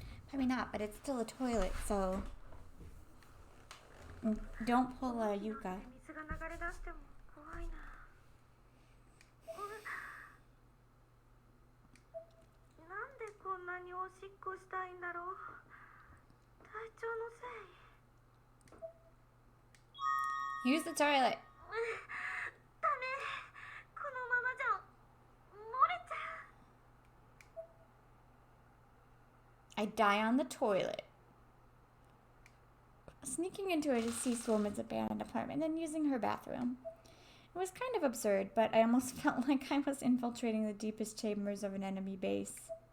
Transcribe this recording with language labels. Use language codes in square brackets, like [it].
[en] Probably not, but it's still a toilet, so don't pull a Yuka. [ja] 水が流れ出しても怖いな。なんでこんなにおしっこしたいんだろう。体調のせい。 [en] Use the toilet. [ja] ダメ。このままじゃ漏れちゃう。 [en] I die on the toilet. Sneaking into a deceased woman's abandoned apartment and using her bathroom. It was kind of absurd, but I almost felt like I was infiltrating the deepest chambers of an enemy base.